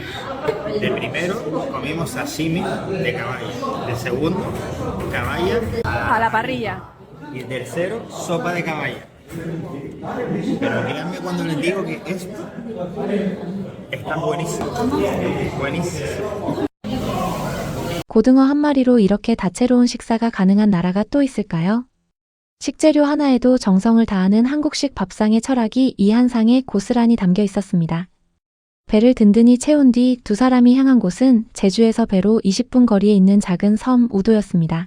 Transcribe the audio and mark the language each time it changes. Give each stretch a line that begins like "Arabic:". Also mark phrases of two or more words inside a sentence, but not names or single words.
Spanish: De primero comimos sashimi de caballa. De segundo, caballa. A la parrilla. Y el tercero, sopa de caballa. Pero díganme cuando les digo que esto está buenísimo. Buenísimo.
Korean: 고등어 한 마리로 이렇게 다채로운 식사가 가능한 나라가 또 있을까요? 식재료 하나에도 정성을 다하는 한국식 밥상의 철학이 이 한 상에 고스란히 담겨 있었습니다. 배를 든든히 채운 뒤 두 사람이 향한 곳은 제주에서 배로 20분 거리에 있는 작은 섬 우도였습니다.